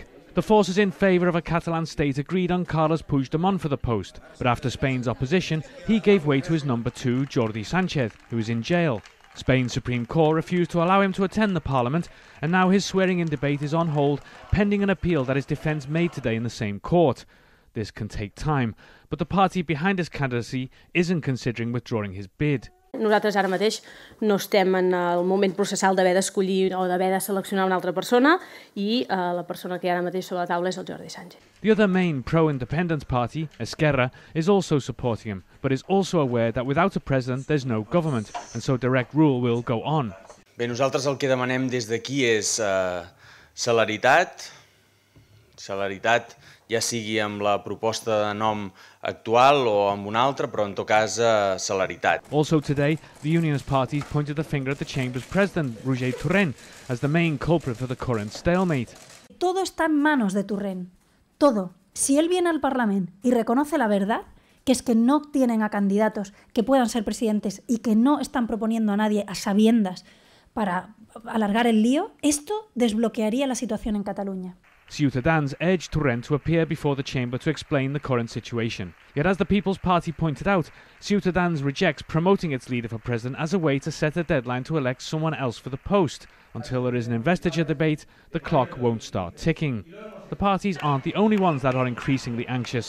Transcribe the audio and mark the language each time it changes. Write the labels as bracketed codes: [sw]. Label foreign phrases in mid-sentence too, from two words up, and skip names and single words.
[en] The forces in favour of a Catalan state agreed on Carles Puigdemont for the post, but after Spain's opposition, he gave way to his number 2, Jordi Sànchez, who is in jail. Spain's Supreme Court refused to allow him to attend the parliament, and now his swearing-in debate is on hold, pending an appeal that his defence made today in the same court. This can take time, but the party behind his candidacy isn't considering withdrawing his bid. [ca] Nosaltres ara mateix no estem en el moment processal d'haver d'escollir o d'haver de seleccionar una altra persona i la persona que hi ha ara mateix sobre la taula és el Jordi Sànchez. [en] The other main pro-independence party, Esquerra, is also supporting him, but is also aware that without a president there's no government, and so direct rule will go on. [ca] Bé, nosaltres el que demanem des d'aquí és celeritat, ja sigui amb la proposta de nom actual o amb una altra, però en tot cas celeritat. [en] Also today, the unionist parties pointed the finger at the Chamber's president, Jordi Sànchez, as the main culprit for the current stalemate. [es] Todo está en manos de Torrent. Todo. Si él viene al Parlamento y reconoce la verdad, que es que no tienen a candidatos que puedan ser presidentes y que no están proponiendo a nadie a sabiendas para alargar el lío, esto desbloquearía la situación en Cataluña. [en] Ciutadans urged Torrent to appear before the chamber to explain the current situation. Yet as the People's Party pointed out, Ciutadans rejects promoting its leader for president as a way to set a deadline to elect someone else for the post. Until there is an investiture debate, the clock won't start ticking. The parties aren't the only ones that are increasingly anxious.